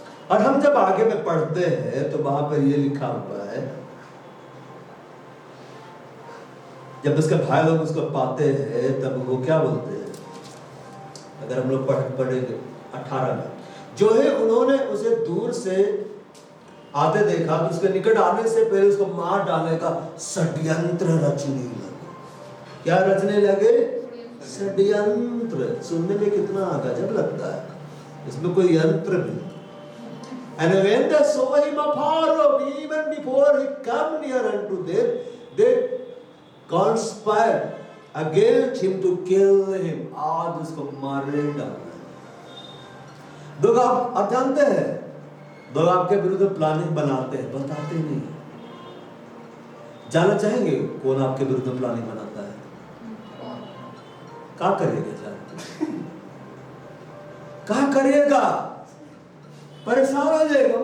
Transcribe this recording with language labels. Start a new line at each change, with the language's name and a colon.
Hindi: और हम जब आगे में पढ़ते हैं तो वहां पर ये लिखा हुआ है, जब उसके भाई लोग उसको पाते हैं तब वो क्या बोलते हैं, अगर हम लोग पढ़ेंगे 18 में, जो है उन्होंने उसे दूर से आते देखा तो उसके निकट आने से पहले उसको मार डालने का षड्यंत्र रचने लगे। क्या रचने लगे? षड्यंत्र। सुनने में कितना गजब लगता है, इसमें कोई यंत्र नहीं।
English: And when they saw him afar off, even before he come near unto them, they conspired against him to kill him.
Hindi: आज उसको मारे डालना। लोग आप जानते हैं, लोग आपके विरुद्ध प्लानिंग बनाते हैं, बताते नहीं। जानना चाहेंगे कौन आपके विरुद्ध प्लानिंग बनाता है? क्या करिएगा? जान क्या करिएगा? परेशान हो जाएगा।